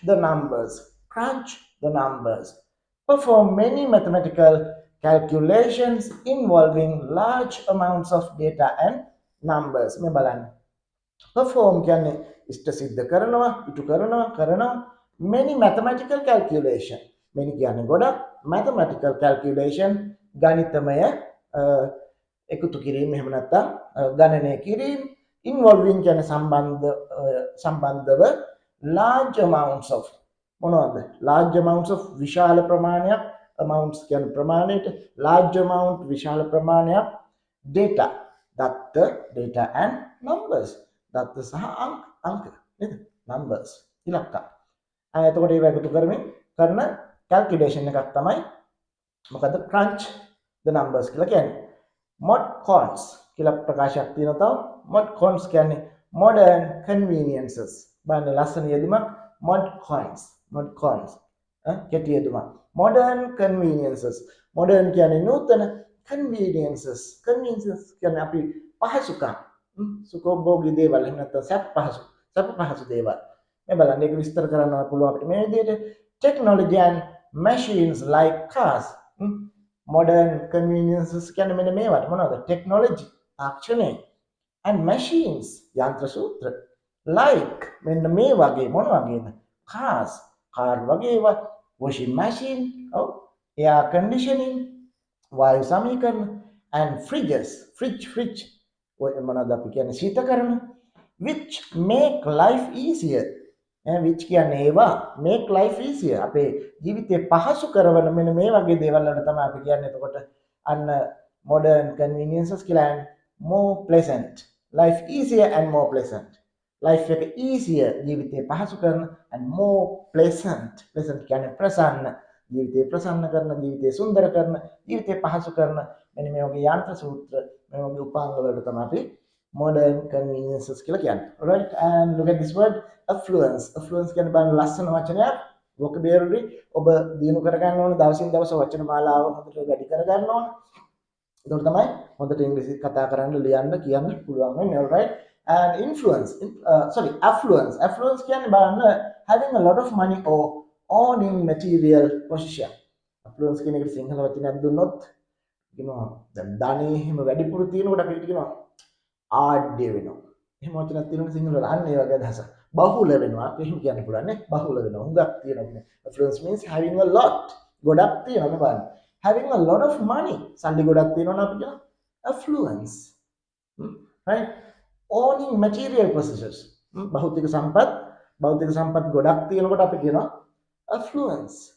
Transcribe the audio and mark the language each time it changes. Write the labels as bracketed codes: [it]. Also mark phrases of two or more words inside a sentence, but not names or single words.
[en] the numbers perform many mathematical calculations involving large amounts of data and numbers [si] මේ බලන්න [en] perform [si] කියන්නේ ඉෂ්ට සිද්ධ කරනවා ඉටු කරනවා [en] many mathematical calculation many [si] කියන්නේ ගොඩක් [en] mathematical calculation ගණිතමය [si] එකතු කිරීම එහෙම නැත්නම් ගණනය කිරීම involving කියන්නේ සම්බන්ධව [en] large amounts of [si] මොනවද [en] large amounts [si] of විශාල ප්‍රමාණයක් amounts කියන්නේ ප්‍රමාණයට [en] large amount [si] විශාල ප්‍රමාණයක් [en] data data and numbers [si] දත්ත සහ අංක නේද numbers ඉලක්ක එතකොට ඒව එකතු කරමින් කරන calculation එකක් තමයි මොකද [en] crunch the numbers [si] කියලා කියන්නේ [en] mod cons [si] කියලා ප්‍රකාශයක් තියෙනවා තව [en] mod cons [si] කියන්නේ [en] modern conveniences [si] බලන්න ලස්සන යෙදුමක් [en] mod cons [si] කෙටි යෙදුමක් [en] modern conveniences modern [si] කියන්නේ නූතන conveniences කියන්නේ අපි පහසුකම් සුඛෝභෝගී දේවල් එහෙම නැත්නම් සැප පහසු දේවල් මේ බලන්න ඒක විස්තර කරන්න පුළුවන් අපිට මේ විදිහට [en] technology and machines like cars modern conveniences [si] කියන්නේ මෙන්න මේවට මොනවද technology තාක්ෂණය [en] and machines [si] යන්ත්‍ර සූත්‍ර like මෙන්න මේ වගේ මොන වගේද cars car වගේ ඒවා [en] washing machine air conditioning [si] වායු සමීකරණ [en] and fridge [si] ඔය මොනවද අපි කියන්නේ ශීතකරණ [en] which make life easier which [si] කියන්නේ ඒවා [en] make life easier [si] අපේ ජීවිතේ පහසු කරවන මෙන්න මේ වගේ දේවල් වලට තමයි අපි කියන්නේ එතකොට අන්න [en] modern conveniences [si] කියලා [en] and more pleasant life easier and more pleasant life [si] එක easier ජීවිතේ පහසු කරන [en] and more pleasant [si] කියන්නේ ප්‍රසන්න ජීවිතේ ප්‍රසන්න කරන ජීවිතේ සුන්දර කරන ජීවිතේ පහසු කරන මෙන්න මේ වගේ යන්ත්‍ර සූත්‍ර මේ වගේ උපාංග වලට තමයි අපි [en] modern conveniences [si] කියලා කියන්නේ [en] right and look at this word affluence [si] කියන්නේ බලන්න ලස්සන වචනයක් vocabulary ඔබ දිනු කර ගන්න ඕන දවසින් දවස වචන මාලාව හොඳට වැඩි කර ගන්න ඕන එතකොට තමයි හොඳට ඉංග්‍රීසි කතා කරන්න ලියන්න කියන්න පුළුවන් වෙන්නේ [en] right and [si] affluence කියන්නේ බලන්න [en] having a lot of money or owning material possession [si] affluence කියන එකට සිංහල වචනයක් දුන්නොත් කියනවා දැන් ධනෙ හිම වැඩිපුර තියෙනකොට අපිට කියනවා ආඩ්‍ය වෙනවා එහෙම වචනක් තියෙනවනේ සිංහල වල අන්න ඒ වගේ අදහස බහුල වෙනවා අපි එහෙම කියන්න පුළුවන් නේ බහුල වෙනවා හුඟක් තියෙනවා [en] affluence means having a lot [si] ගොඩක් තියෙනවා බලන්න [en] having a lot of money [si] සල්ලි ගොඩක් තියෙනවා අපි කියනවා [en] affluence right owning material possessions [si] භෞතික සම්පත් ගොඩක් තියෙනකොට අපි කියනවා affluence